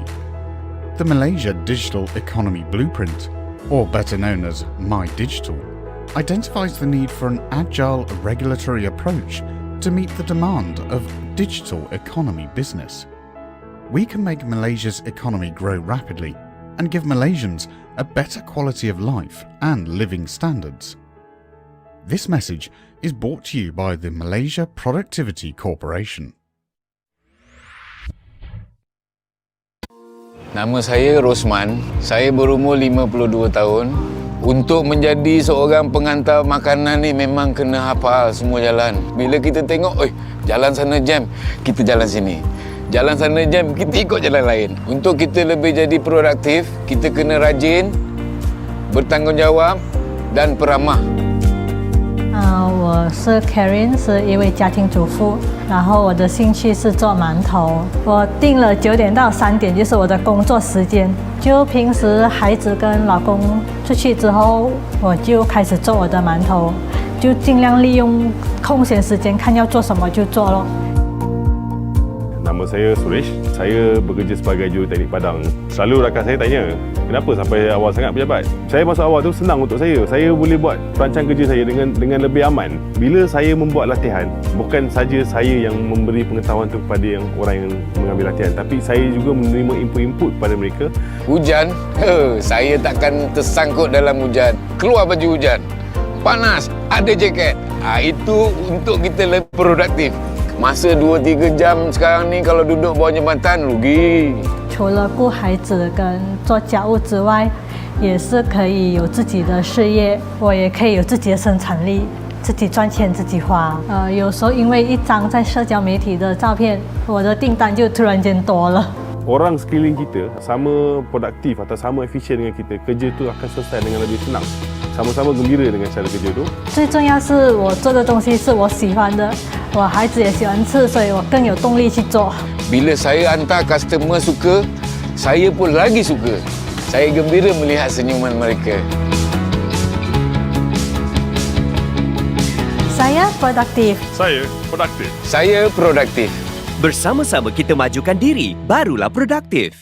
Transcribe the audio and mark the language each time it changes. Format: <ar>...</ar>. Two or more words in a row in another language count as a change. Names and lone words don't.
<en>The Malaysia Digital Economy Blueprint, or better known as My Digital, identifies the need for an agile regulatory approach to meet the demand of digital economy business. We can make Malaysia's economy grow rapidly and give Malaysians a better quality of life and living standards. This message is brought to you by the Malaysia Productivity Corporation.</en> <ms>Nama saya Rosman. Saya berumur 52 tahun. Untuk menjadi seorang pengantar makanan ni memang kena hafal semua jalan. Bila kita tengok, jalan sana jam, kita jalan sini. Jalan sana jam, kita ikut jalan lain. Untuk kita lebih jadi produktif, kita kena rajin, bertanggungjawab dan peramah.</ms> <zh>我是 Karen， 是一位家庭主妇，然后我的兴趣是做馒头。我定了9点到3点，就是我的工作时间。就平时孩子跟老公出去之后，我就开始做我的馒头，就尽量利用空闲时间，看要做什么就做咯。</zh> <ms>Nama saya Suresh. Saya bekerja sebagai juruteknik padang. Selalu rakan saya tanya, kenapa sampai awal sangat pejabat? Saya masuk awal tu senang untuk saya. Saya boleh buat perancang kerja saya dengan lebih aman. Bila saya membuat latihan, bukan saja saya yang memberi pengetahuan tu kepada orang yang mengambil latihan, tapi saya juga menerima input-input pada mereka. Hujan? Saya takkan tersangkut dalam hujan. Keluar baju hujan. Panas, ada jaket. Itu untuk kita lebih produktif. Masa 2-3 jam sekarang ni kalau duduk bawah jambatan rugi.</ms> <zh>除了顾孩子跟做家务之外，也是可以有自己的事业，我也可以有自己的生产力，自己赚钱自己花。有时候因为一张在社交媒体的照片，我的订单就突然间多了。</zh> <ms>Orang sekeliling kita sama produktif atau sama efisien dengan kita, kerja tu akan selesai dengan lebih senang. Sama-sama gembira dengan cara kerja tu.</ms> <zh>最重要是我做的东西是我喜欢的，我孩子也喜欢吃，所以我更有动力去做。</zh> <ms>Bila saya hantar customer suka, saya pun lagi suka. Saya gembira melihat senyuman mereka. Saya produktif. Saya produktif. Saya produktif. Bersama-sama kita majukan diri, barulah produktif.</ms>